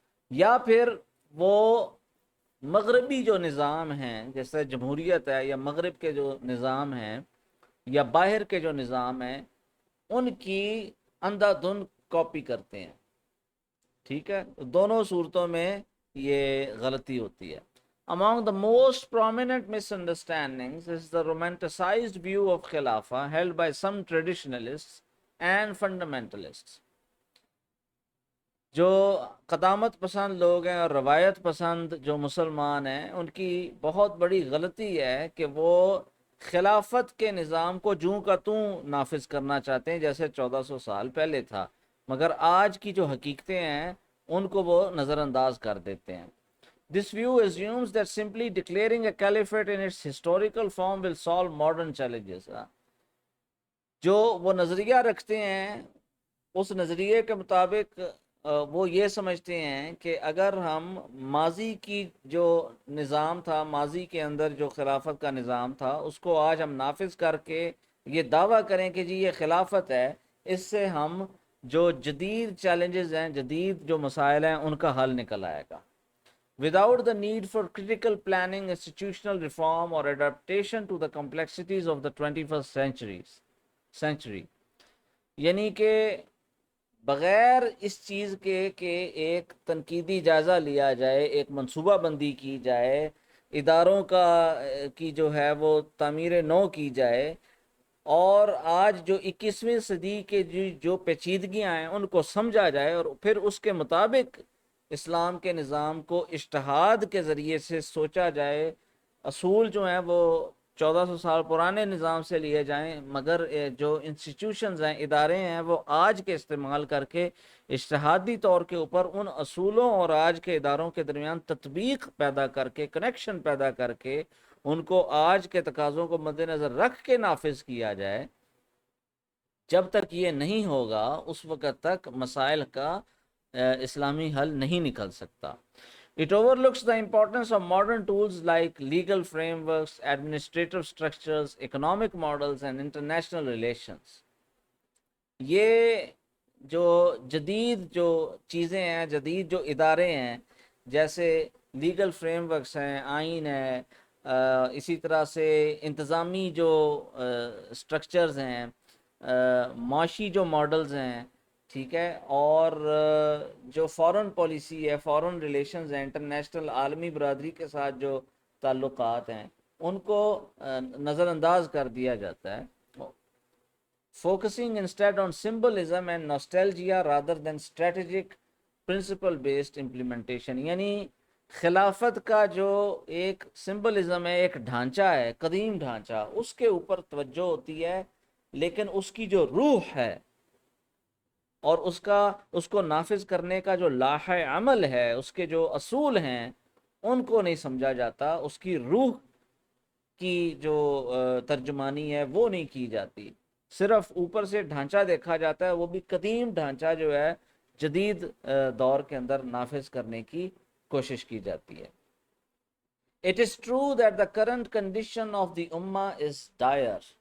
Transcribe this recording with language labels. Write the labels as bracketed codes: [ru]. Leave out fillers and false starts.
[ur] یا پھر وہ مغربی جو نظام ہیں، جیسے جمہوریت ہے یا مغرب کے جو نظام ہیں یا باہر کے جو نظام ہیں، ان کی اندھا دھند کاپی کرتے ہیں. ٹھیک ہے، دونوں صورتوں میں یہ غلطی ہوتی ہے. [en] Among the most prominent misunderstandings is the romanticized view of Khilafah held by some traditionalists and fundamentalists. [ur] جو قدامت پسند لوگ ہیں اور روایت پسند جو مسلمان ہیں، ان کی بہت بڑی غلطی ہے کہ وہ خلافت کے نظام کو جوں کا توں نافذ کرنا چاہتے ہیں جیسے 1400 سال پہلے تھا، مگر آج کی جو حقیقتیں ہیں ان کو وہ نظر انداز کر دیتے ہیں. [en] This view assumes that simply declaring a caliphate in its historical form will solve modern challenges. [ur] جو وہ نظریہ رکھتے ہیں اس نظریے کے مطابق وہ یہ سمجھتے ہیں کہ اگر ہم ماضی کی جو نظام تھا، ماضی کے اندر جو خلافت کا نظام تھا، اس کو آج ہم نافذ کر کے یہ دعویٰ کریں کہ جی یہ خلافت ہے، اس سے ہم جو جدید چیلنجز ہیں، جدید جو مسائل ہیں، ان کا حل نکل آئے گا. [en] Without the need for critical planning, institutional reform or adaptation to the complexities of the 21st century. [ur] یعنی کہ بغیر اس چیز کے کہ ایک تنقیدی جائزہ لیا جائے، ایک منصوبہ بندی کی جائے، اداروں کی جو ہے وہ تعمیر نو کی جائے، اور آج جو 21ویں صدی کے جو پیچیدگیاں ہیں ان کو سمجھا جائے اور پھر اس کے مطابق اسلام کے نظام کو اجتہاد کے ذریعے سے سوچا جائے. اصول جو ہیں وہ 1400 سال پرانے نظام سے لیے جائیں، مگر جو انسٹیٹیوشنز ہیں، ادارے ہیں، وہ آج کے استعمال کر کے اجتہادی طور کے اوپر ان اصولوں اور آج کے اداروں کے درمیان تطبیق پیدا کر کے، کنیکشن پیدا کر کے ان کو آج کے تقاضوں کو مد نظر رکھ کے نافذ کیا جائے. جب تک یہ نہیں ہوگا اس وقت تک مسائل کا اسلامی حل نہیں نکل سکتا. [en] It overlooks the importance of modern tools like legal frameworks, administrative structures, economic models and international relations. [ur] یہ جو جدید جو چیزیں ہیں، جدید جو ادارے ہیں، جیسے لیگل فریم ورکس ہیں، آئین ہے، اسی طرح سے انتظامی جو سٹرکچرز ہیں، معاشی جو ماڈلز ہیں، ٹھیک ہے، اور جو فورن پالیسی ہے، فورن ریلیشنز ہیں، انٹرنیشنل عالمی برادری کے ساتھ جو تعلقات ہیں، ان کو نظر انداز کر دیا جاتا ہے. [en] Focusing instead on symbolism and nostalgia rather than strategic principle based implementation. [ur] یعنی خلافت کا جو ایک سمبلزم ہے، ایک ڈھانچہ ہے، قدیم ڈھانچہ، اس کے اوپر توجہ ہوتی ہے، لیکن اس کی جو روح ہے اور اس کو نافذ کرنے کا جو لاحِ عمل ہے، اس کے جو اصول ہیں، ان کو نہیں سمجھا جاتا، اس کی روح کی جو ترجمانی ہے وہ نہیں کی جاتی، صرف اوپر سے ڈھانچہ دیکھا جاتا ہے، وہ بھی قدیم ڈھانچہ جو ہے جدید دور کے اندر نافذ کرنے کی کوشش کی جاتی ہے۔ [en] It is true that the current condition of the ummah is dire۔